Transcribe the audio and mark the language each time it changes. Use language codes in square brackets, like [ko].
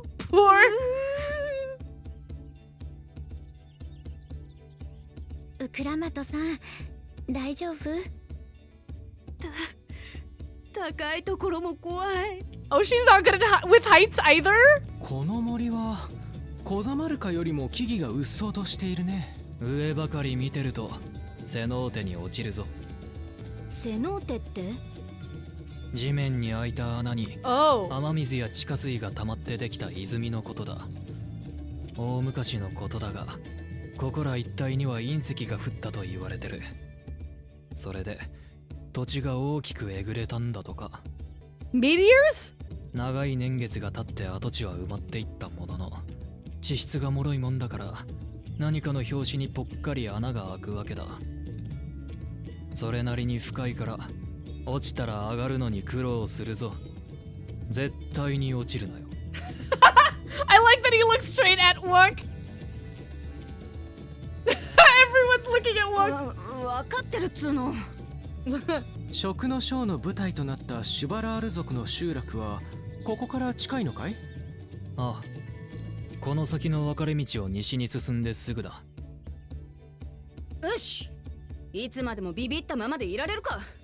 [en] Poor. [ja] ウクラマトさん、大丈夫？高いところも怖い。 [en] Oh, she's not good with heights either? [ja] この森はコザマルカよりも木々がうっそうとしているね。上ばかり見てるとセノーテに落ちるぞ。セノーテって？地面に開いた穴に [en] Oh. [ja] 雨水や地下水が溜まってできた泉のことだ。大昔のことだが、ここら一帯には隕石が降ったと言われてる。それで土地が大きくえぐれたんだとか。 [en] Meteors? [ja] 長い年月が経って跡地は埋まっていったものの、地質が脆いもんだから何かの拍子にぽっかり穴が開くわけだ。それなりに深いから落ちたら上がるのに苦労するぞ。絶対に落ちるなよ。 [en] I like that he looks straight at Wook. Everyone's looking at Wook. [ja] わかってるっつーの。食のショーの舞台となったシュバラール族の集落はここから近いのかい？ああ、この先の分かれ道を西に進んですぐだ。よし、いつまでもビビったままでいられるか。